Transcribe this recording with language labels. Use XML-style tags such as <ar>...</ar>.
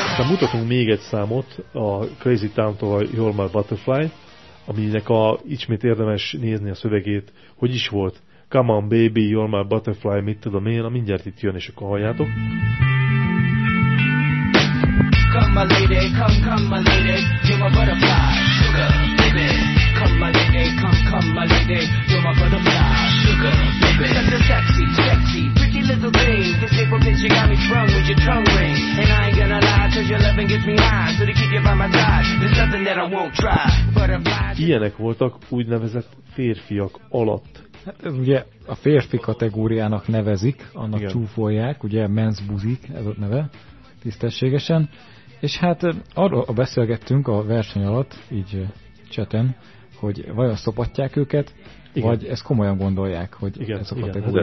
<hu>Mutatunk még egy számot, a Crazy Town tovább You're My Butterfly, aminek a, ismét érdemes nézni a szövegét, hogy is volt.</hu> <en>Come on baby, you're my butterfly,</en> <hu>mit tudom én, a mindjárt itt jön, és akkor halljátok.</hu> <en>Come my lady, come my lady, you're my butterfly, sugar baby. Come my lady, come my lady, you're my butterfly, sugar baby. Such a sexy, sexy, pretty little thing. This April bitch, you got me sprung with your tongue ring. And I ain't gonna lie, cause your loving gets me high. So to keep you by my side, there's nothing that I won't try. Butterfly.</en> <hu>Ilyenek voltak úgynevezett férfiak alatt. Hát ez ugye a férfi kategóriának nevezik, annak igen, csúfolják, ugye men's buzik, ez a neve, tisztességesen. És hát arról beszélgettünk a verseny alatt, így cseten, hogy vajon szopatják őket, igen, vagy ezt komolyan gondolják, hogy igen, ez a kategória.</hu>